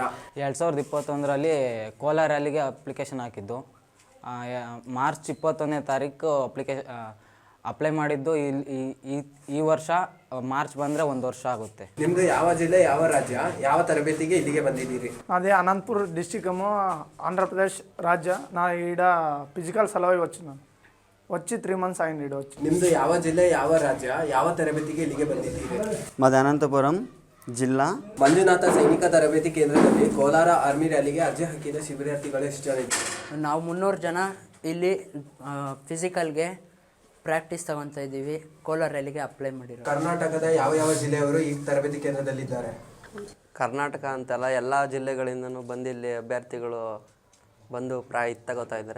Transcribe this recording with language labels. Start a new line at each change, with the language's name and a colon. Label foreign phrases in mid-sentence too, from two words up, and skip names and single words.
Kannada: 2021ರಲ್ಲಿ ಕೋಲಾರ ರ್ಯಾಲಿಗೆ ಅಪ್ಲಿಕೇಶನ್ ಹಾಕಿದ್ದು. ಮಾರ್ಚ್ 21ನೇ ತಾರೀಕು ಅಪ್ಲೈ ಮಾಡಿದ್ದು. ಈ ವರ್ಷ ಮಾರ್ಚ್ ಬಂದರೆ 1 ವರ್ಷ ಆಗುತ್ತೆ. ನಿಮ್ಮದು ಯಾವ ಜಿಲ್ಲೆ, ಯಾವ ರಾಜ್ಯ, ಯಾವ ತರಬೇತಿಗೆ ಇಲ್ಲಿಗೆ ಬಂದಿದ್ದೀರಿ?
Telugu: అదే అనంతపూర్ డిస్టిక్ ఆంధ్రప్రదేశ్ రాజ్య నా ఈడ ఫిజికల్ సలవై వచ్చి 3 months అయింది ఈడ వచ్చి.
Kannada: ನಿಮ್ಮದು ಯಾವ ಜಿಲ್ಲೆ, ಯಾವ ರಾಜ್ಯ, ಯಾವ ತರಬೇತಿಗೆ ಇಲ್ಲಿಗೆ ಬಂದಿದ್ದೀರಿ?
Telugu: మాది అనంతపురం జిల్లా.
Kannada: ಮಂಜುನಾಥ ಸೈನಿಕ ತರಬೇತಿ ಕೇಂದ್ರದಲ್ಲಿ ಕೋಲಾರ ಆರ್ಮಿ ರ್ಯಾಲಿಗೆ ಅರ್ಜಿ ಹಾಕಿದ ಶಿಬಿರಾರ್ಥಿಗಳು ಎಷ್ಟು ಜನ ಇದ್ದಾರೆ? ನಾವು 300 ಜನ ಇಲ್ಲಿ ಫಿಸಿಕಲ್ಗೆ ಪ್ರಾಕ್ಟೀಸ್ ತಗೊತಾ ಇದ್ದೀವಿ. ಕೋಲಾರ ರ್ಯಾಲಿಗೆ ಅಪ್ಲೈ ಮಾಡಿರೋ. ಕರ್ನಾಟಕದ ಯಾವ ಜಿಲ್ಲೆಯವರು ಈ ತರಬೇತಿ ಕೇಂದ್ರದಲ್ಲಿದ್ದಾರೆ? ಕರ್ನಾಟಕ ಅಂತಲ್ಲ, ಎಲ್ಲ ಜಿಲ್ಲೆಗಳಿಂದನೂ ಬಂದು ಇಲ್ಲಿ ಅಭ್ಯರ್ಥಿಗಳು ಬಂದು ತಗೋತಾ ಇದ್ದಾರೆ.